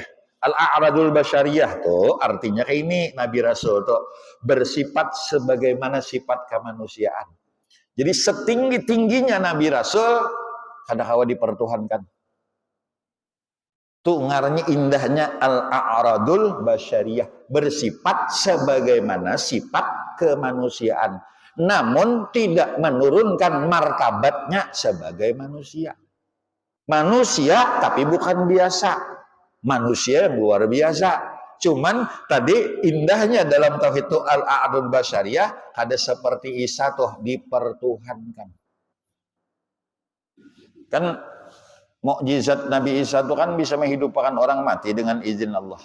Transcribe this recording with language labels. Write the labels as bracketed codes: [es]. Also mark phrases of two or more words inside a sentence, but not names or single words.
[ar] الأعراض البشرية [id] tuh artinya kayak ini Nabi Rasul tuh bersifat sebagaimana sifat kemanusiaan. [bjn] Jadi setinggi-tingginya Nabi Rasul kada kawa dipertuhankan. [id] Tuh ngarannya indahnya [ar] الأعراض البشرية [id] bersifat sebagaimana sifat kemanusiaan namun tidak menurunkan martabatnya sebagai manusia tapi bukan biasa manusia yang luar biasa cuman tadi indahnya dalam tauhid itu [ar] الأعراض البشرية [id] ada seperti Isa tuh dipertuhankan kan mukjizat Nabi Isa itu kan bisa menghidupkan orang mati dengan izin Allah.